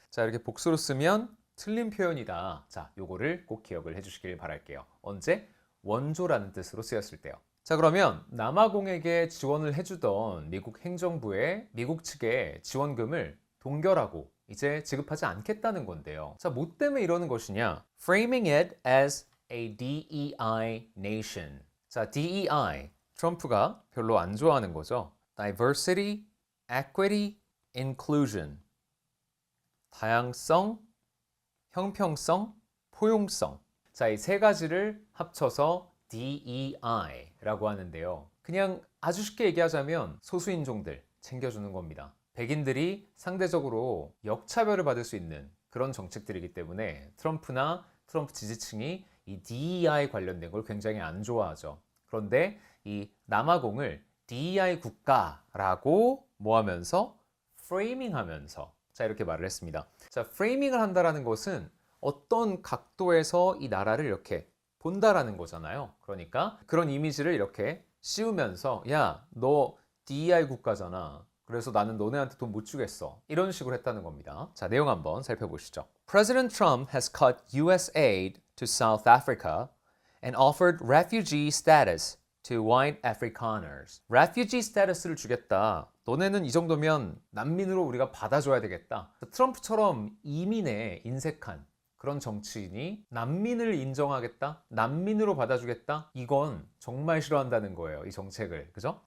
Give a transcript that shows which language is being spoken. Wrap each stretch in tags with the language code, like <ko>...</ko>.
<ko>자, 이렇게 복수로 쓰면 틀린 표현이다. 자, 요거를 꼭 기억을 해주시길 바랄게요. 언제? 원조라는 뜻으로 쓰였을 때요. 자, 그러면 남아공에게 지원을 해주던 미국 행정부의 미국 측의 지원금을 동결하고 이제 지급하지 않겠다는 건데요. 자, 뭐 때문에 이러는 것이냐?</ko> <en>Framing it as a DEI nation.</en> <ko>자, DEI. 트럼프가 별로 안 좋아하는 거죠.</ko> <en>Diversity, Equity, Inclusion.</en> <ko>다양성, 형평성, 포용성. 자, 이 세 가지를 합쳐서 DEI라고 하는데요. 그냥 아주 쉽게 얘기하자면 소수인종들 챙겨주는 겁니다. 백인들이 상대적으로 역차별을 받을 수 있는 그런 정책들이기 때문에 트럼프나 트럼프 지지층이 이 DEI 관련된 걸 굉장히 안 좋아하죠. 그런데 이 남아공을 DEI 국가라고 뭐 하면서? 프레이밍 하면서 자, 이렇게 말을 했습니다. 자, 프레이밍을 한다라는 것은 어떤 각도에서 이 나라를 이렇게 본다라는 거잖아요. 그러니까 그런 이미지를 이렇게 씌우면서 야, 너 DEI 국가잖아. 그래서 나는 너네한테 돈 못 주겠어. 이런 식으로 했다는 겁니다. 자, 내용 한번 살펴보시죠.</ko> <en>President Trump has cut U.S. aid to South Africa and offered refugee status to white Afrikaners. refugee status</en> <ko>를 주겠다. 너네는 이 정도면 난민으로 우리가 받아줘야 되겠다. 트럼프처럼 이민에 인색한 그런 정치인이 난민을 인정하겠다? 난민으로 받아주겠다? 이건 정말 싫어한다는 거예요. 이 정책을. 그죠?</ko>